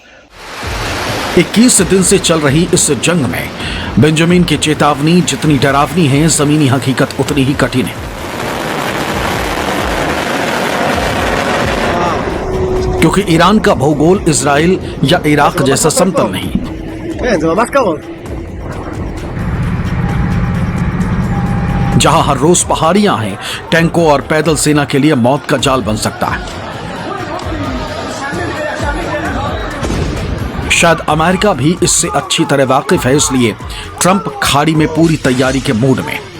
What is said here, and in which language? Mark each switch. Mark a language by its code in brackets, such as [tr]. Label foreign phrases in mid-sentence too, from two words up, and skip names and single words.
[hi] 21 दिन से चल रही इस जंग में बेंजामिन की चेतावनी जितनी डरावनी है, जमीनी हकीकत उतनी ही कठिन है। क्योंकि ईरान का भूगोल इजराइल या इराक जैसा समतल नहीं। [he] כן, זה ממש קרוב. [hi] जहां हर रोज पहाड़ियां हैं, टैंकों और पैदल सेना के लिए मौत का जाल बन सकता है। शायद अमेरिका भी इससे अच्छी तरह वाकिफ है, इसलिए ट्रंप खाड़ी में पूरी तैयारी के मूड में।